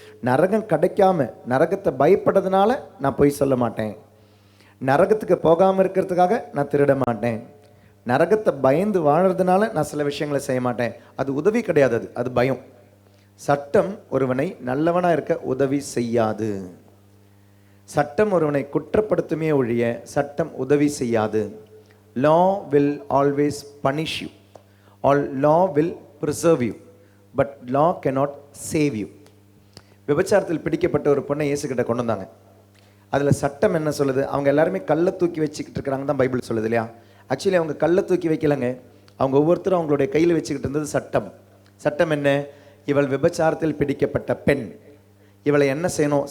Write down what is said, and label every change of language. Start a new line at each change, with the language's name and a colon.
Tamil: நரகம் கிடைக்காம நரகத்தை பயப்படுறதுனால நான் பொய் சொல்ல மாட்டேன், நரகத்துக்கு போகாமல் இருக்கிறதுக்காக நான் திருட மாட்டேன், நரகத்தை பயந்து வாழறதுனால நான் சில விஷயங்களை செய்ய மாட்டேன். அது உதவி கிடையாது, அது பயம். சட்டம் ஒருவனை நல்லவனாக இருக்க உதவி செய்யாது. சட்டம் ஒருவனை குற்றப்படுத்துமே ஒழிய சட்டம் உதவி செய்யாது.
English: Law will always punish you, or law will preserve you, but law cannot save you.
Tamil: விபச்சாரத்தில் பிடிக்கப்பட்ட ஒரு பொண்ணை இயேசு கிட்ட கொண்டு வந்தாங்க. அதில் சட்டம் என்ன சொல்லுது? அவங்க எல்லாருமே கல்லை தூக்கி வச்சுக்கிட்டு இருக்கிறாங்க தான் பைபிள் சொல்லுது இல்லையா? ஆக்சுவலி அவங்க கல்லை தூக்கி வைக்கலங்க, அவங்க ஒவ்வொருத்தரும் அவங்களுடைய கையில் வச்சுக்கிட்டு இருந்தது சட்டம். சட்டம் என்ன? இவள் விபச்சாரத்தில் பிடிக்கப்பட்ட பெண், இவளை என்ன செய்யணும்?